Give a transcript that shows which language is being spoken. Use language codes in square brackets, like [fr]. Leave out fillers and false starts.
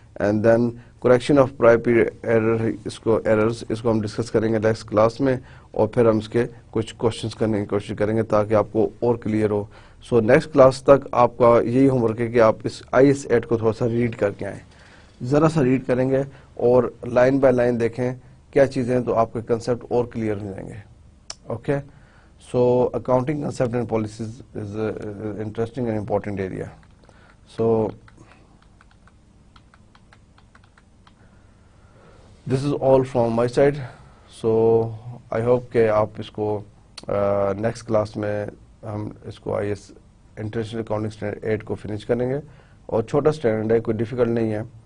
[ur] And then correction of prior period error, اس کو ہم discuss کریں گے نیکسٹ کلاس میں، اور پھر ہم اس کے کچھ کوشچنس کرنے کی کوشش کریں گے تاکہ آپ کو اور کلیئر ہو. سو نیکسٹ کلاس تک آپ کا یہی ہوم ورک ہے کہ آپ اس IS 8 کو تھوڑا سا ریڈ کر کے آئیں، ذرا سا ریڈ کریں گے اور لائن بائی لائن دیکھیں کیا چیزیں ہیں، تو آپ کے کنسیپٹ اور کلیئر ہو جائیں گے. [en] Okay, so accounting concept and policies is an interesting and important area. So this is all from my side. So I hope [ur] کہ آپ اس کو نیکسٹ کلاس میں ہم اس کو IS انٹرنیشنل اکاؤنٹنگ اسٹینڈرڈ 8 کو فنش کریں گے، اور چھوٹا اسٹینڈرڈ ہے، کوئی ڈیفیکلٹ نہیں ہے.